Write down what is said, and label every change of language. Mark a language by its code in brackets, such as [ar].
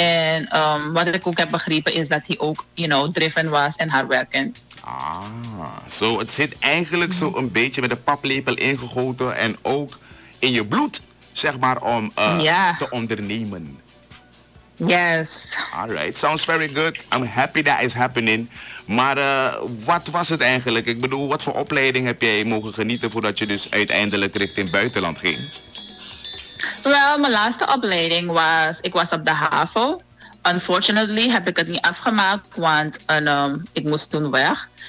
[nl] En wat ik ook heb begrepen is dat hij ook, driven was en hardwerkend. Zo het zit eigenlijk zo een beetje met de paplepel ingegoten en ook in je bloed, zeg maar, om te ondernemen. [en] Yes. Alright, sounds very good. I'm happy that is happening. [nl] Maar wat was het eigenlijk? Ik bedoel, wat voor opleiding heb jij mogen genieten voordat je dus uiteindelijk richting buitenland ging? Wel, mijn laatste opleiding ik was op de HAVO. Unfortunately heb ik het niet afgemaakt, want ik moest toen weg.